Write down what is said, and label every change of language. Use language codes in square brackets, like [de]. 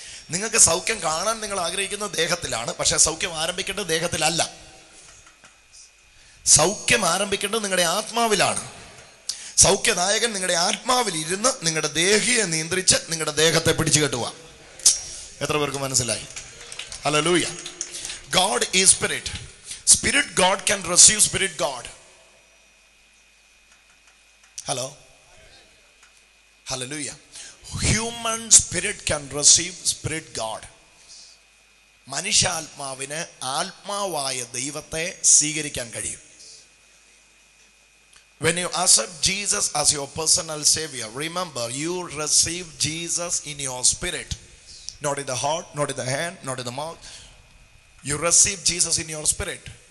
[ml] നിങ്ങൾക്ക് സൗഖ്യം കാണാൻ നിങ്ങൾ ആഗ്രഹിക്കുന്നത് ദേഹത്തിലാണ്, പക്ഷെ സൗഖ്യം ആരംഭിക്കേണ്ടത് ദേഹത്തിലല്ല. സൗഖ്യം ആരംഭിക്കേണ്ടത് നിങ്ങളുടെ ആത്മാവിലാണ്. സൗഖ്യനായകൻ നിങ്ങളുടെ ആത്മാവിൽ ഇരുന്ന് നിങ്ങളുടെ ദേഹിയെ നിയന്ത്രിച്ച് നിങ്ങളുടെ ദേഹത്തെ പിടിച്ചു കെട്ടുക. എത്ര പേർക്ക് മനസ്സിലായി? Hallelujah. [en] God is spirit. Spirit God can receive spirit God. Hello. Hallelujah. Human spirit can receive spirit God. [ml] മനുഷ്യാത്മാവിന് ആത്മാവായ ദൈവത്തെ സ്വീകരിക്കാൻ കഴിയും. [en] When you accept Jesus as your personal savior, remember you receive Jesus in your spirit, not in the heart, not in the hand, not in the mouth. You receive Jesus in your spirit.